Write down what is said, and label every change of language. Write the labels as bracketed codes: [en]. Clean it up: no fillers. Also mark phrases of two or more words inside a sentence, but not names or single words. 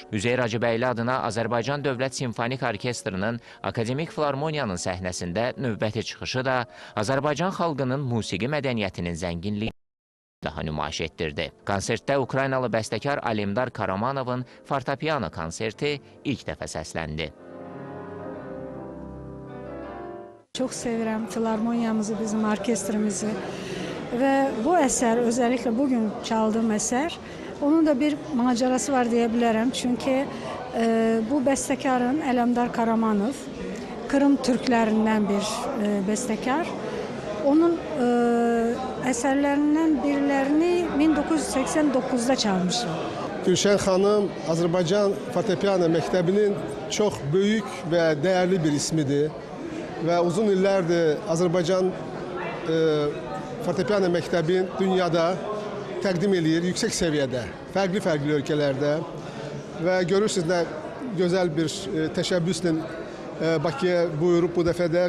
[az] Üzeyir Hacıbəyli adına Azərbaycan Dövlət Simfonik Orkestrinin Akademik Filarmoniyanın səhnəsində növbəti çıxışı da Azərbaycan xalqının musiqi mədəniyyətinin zənginliyi daha nümayiş etdirdi. Konsertdə Ukraynalı bəstəkar Alemdar Karamanovun fortepiano konserti ilk dəfə səsləndi. [tr] Çok sevirəm filarmoniyamızı, bizim orkestrimizi ve bu eser, özellikle bugün çaldığım eser, onun da bir macerası var diyebilirim. Çünkü bu bestekarın Alemdar Karamanov, Kırım Türklerinden bir bestekar. Onun eserlerinden birilerini 1989'da çalmışım. Gülşen Hanım, [az] Azərbaycan Fortepiano Məktəbinin çox böyük və dəyərli bir ismidir. Və uzun illərdir Azərbaycan Fortepiano Məktəbin dünyada təqdim edir, yüksək səviyyədə, fərqli ölkələrdə. Və görürsünüz nə gözəl bir təşəbbüslə Bakıya buyurub bu dəfə də.